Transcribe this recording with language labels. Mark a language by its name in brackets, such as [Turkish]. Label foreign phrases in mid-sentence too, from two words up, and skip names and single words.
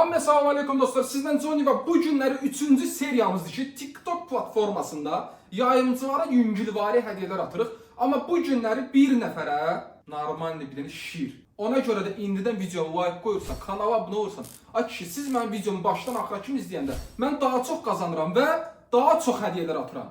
[Azerbaijani] Cümle [Arabic] سلام عليكم [Azerbaijani] dostlar. Sizden Johnny ve bu günləri 3-cü seriyamızdır ki, TikTok platformasında yayımcılara yüngülvari hədiyələr atırıq. Amma bu günləri bir nəfərə normal bir dənə şir. Ona görə də indidən videoya like qoyursan, kanala abunə olursan. Ay kişi, siz mənim videomu başdan axıra kimi izləyəndə mən daha çox qazanıram və daha çox hədiyələr atıram.